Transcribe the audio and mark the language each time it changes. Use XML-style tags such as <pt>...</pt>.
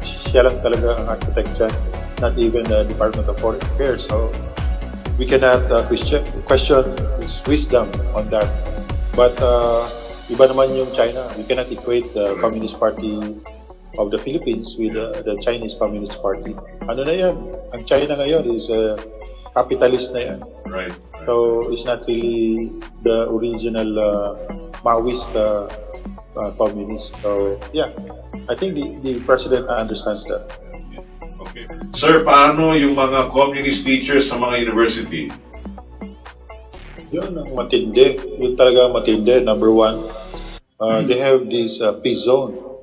<tl>Siya lang talaga ang</tl> <en>architect dyan, not even the Department of Foreign Affairs. So, we cannot question his wisdom on that. But,</en> <tl>iba naman yung China.</tl> <en>We cannot equate the Communist Party of the Philippines with the Chinese Communist Party.</en> <tl>Ano na yan? Ang China ngayon</tl> <en>is capitalist</en> <tl>na yan.</tl> <en>Right. So it's not really the original Maoist communist. So yeah, I think the president understands that. Okay.</en> <tl>Sir, paano yung mga</tl> <en>communist teachers</en> <tl>sa mga university? Yun ang matindi. Yun talaga matindi.</tl> <en>Number one, they have this peace zone.</en>